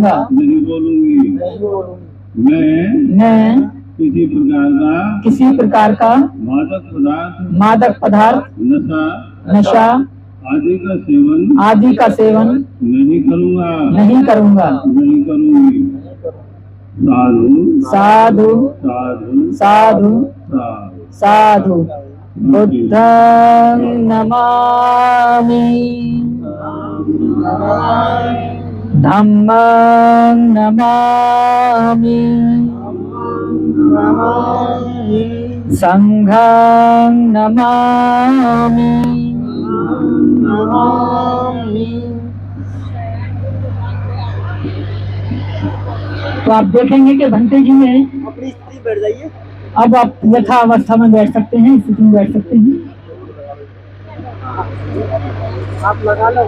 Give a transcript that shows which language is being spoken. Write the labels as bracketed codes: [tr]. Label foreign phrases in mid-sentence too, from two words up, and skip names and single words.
[hi] नहीं बोलूंगी। मैं किसी प्रकार का मादक पदार्थ नशा आदि का सेवन नहीं करूँगा नहीं करूंगी। साधु साधु साधु साधु साधु। [pi] बुद्धं नमामि धम्मं नमामि संघं नमामि। [hi] तो आप देखेंगे कि भंते जी में अपनी स्थिति बैठ जाइए। अब आप यथा अवस्था में बैठ सकते हैं, स्थिति में बैठ सकते हैं। आप लगा लो।